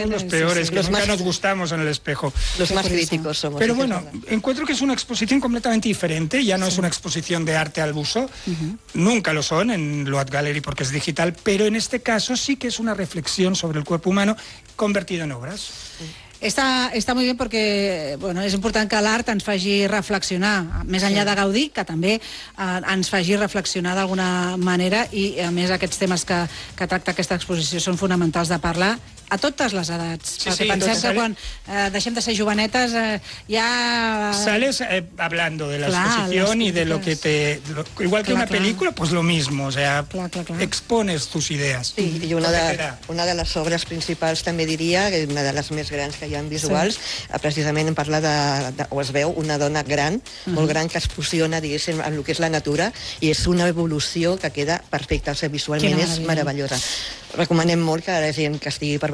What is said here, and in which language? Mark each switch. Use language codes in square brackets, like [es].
[es] Somos los peores, nunca nos gustamos en el espejo. Los más críticos somos. Pero bueno, encuentro que es una exposición completamente diferente, ya no es una exposición de arte al uso, nunca lo son en Loat Gallery porque es digital, pero en este caso sí que es una reflexión sobre el cuerpo humano convertido en obras. [ca] Està molt bé perquè, bueno, és important que l'art ens faci reflexionar, més enllà de gaudir, que també ens faci reflexionar d'alguna manera, i a més aquests temes que tracta aquesta exposició són fonamentals de parlar a totes les edats. Perquè penseu que quan deixem de ser jovenetes ja... [es] Sales hablando de l'exposición y de lo que te... Igual que una película, pues lo mismo, o sea, expones tus ideas. [ca] Sí, i una de les obres principals també diria, una de les més grans que hi ha visuals, precisament hem parlat o es veu una dona gran, molt gran, que es fusiona, diguéssim, amb el que és la natura, i és una evolució que queda perfecta, o sigui, visualment és meravellosa. Recomanem molt que la gent que estigui per